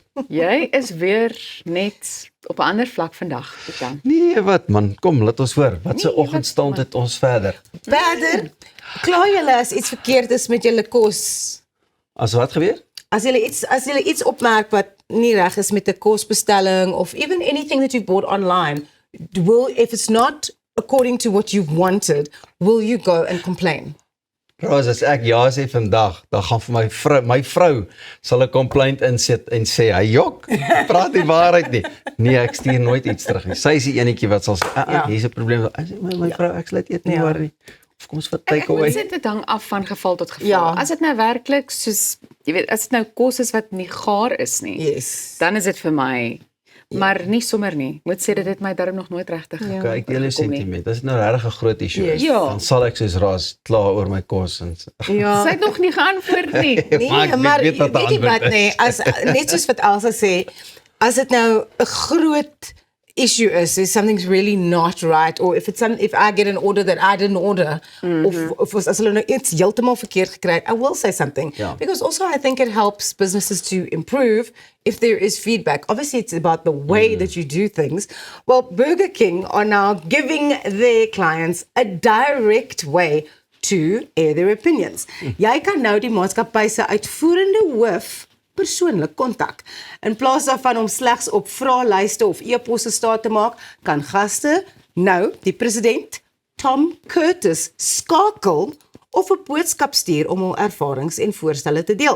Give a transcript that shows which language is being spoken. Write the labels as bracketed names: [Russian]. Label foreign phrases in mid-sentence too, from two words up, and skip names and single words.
[Afrikaans] Jy is weer net op 'n ander vlak vandag, Pieter. Nee, wat man, kom, laat ons hoor. Wat se Nee, oggendstand het ons verder? Verder, kla julle as iets verkeerd is met julle kos. As wat gebeur? As julle iets opmerk wat nie reg is met 'n kosbestelling of [English] even anything that you bought online, if it's not according to what you wanted, will you go and complain? [Afrikaans] Roos, as ek ja sê vandag, dan gaan vir my vrou sal 'n complaint insit en sê, "Hy jok, praat die waarheid nie." Nee, ek stuur nooit iets terug nie. Sy is die enetjie wat sal sê, Ja. "Hier's 'n probleem." Ek sê, "My vrou, ek sal dit eet nie Ja. hoor nie." Of kom ons vat Ek moet takeaway. sê dit hang af van geval tot geval. Ja. As dit nou werklik soos jy weet, as dit nou kos is wat nie gaar is nie, Yes. dan is dit vir my maar nie sommer nie. Moet sê dit het my darm nog nooit regtig Okay, ek deel jou gekom nie. sentiment. Dit is nou regtig 'n groot issue. Yes. is, Ja. Dan sal ek soos Ras kla oor my kos en Ja. Sy het nog nie geantwoord nie. Nee, Maar ek maar weet wat die weet jy antwoord wat nee, as net soos wat Elsa sê, as dit nou 'n groot issue is [English] something's really not right, or if I get an order that I didn't order, [Afrikaans] of as hulle nou iets heeltemal verkeerd gekry het, [English] I will say something. [Afrikaans] Ja. [English] Because also I think it helps businesses to improve if there is feedback. Obviously, it's about the way that you do things. Well, Burger King are now giving their clients a direct way to air their opinions. [Afrikaans] Jy kan nou die maatskappy se uitvoerende hoof persoonlik kontak. In plaas daarvan om slegs op vraelyste of e-posse staat te maak, kan gaste nou die president Tom Curtis skakel of 'n boodskap stuur om hul ervarings en voorstelle te deel.